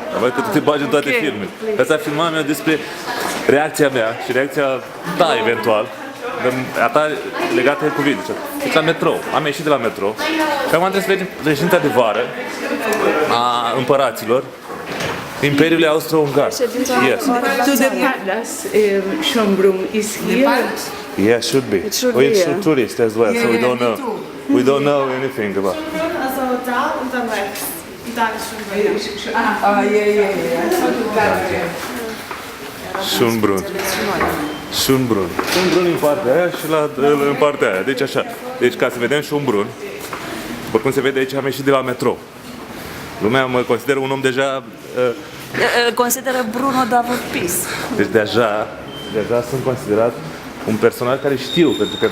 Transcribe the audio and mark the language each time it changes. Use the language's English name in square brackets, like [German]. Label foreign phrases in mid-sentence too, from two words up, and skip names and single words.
[Romanian] Dar că tu te bagi în toate filmele. Ăsta filmul meu despre reacția mea și reacția ta, eventual, a ta legată cu video. Deci la metrou. Am ieșit de la metrou și acum trebuie să vedem reședința de vară a împăraților Imperiului Austro-Ungar. [English] Yes. So the palace, Schönbrunn, is here. Yeah, should be. It's tourist as well, so we don't know. We don't know anything about. [German] Also da und dann rechts. Und dann ist schon Schönbrunn. Schönbrunn. [Romanian] Schönbrunn în partea aia și în partea aia. Deci așa. Deci ca să vedem Schönbrunn, după cum se vede aici, am ieșit de la metrou. Lumea mă consideră un om deja... Îl consideră Bruno Davor-Pis. Deci deja sunt considerat un personaj care știu, pentru că...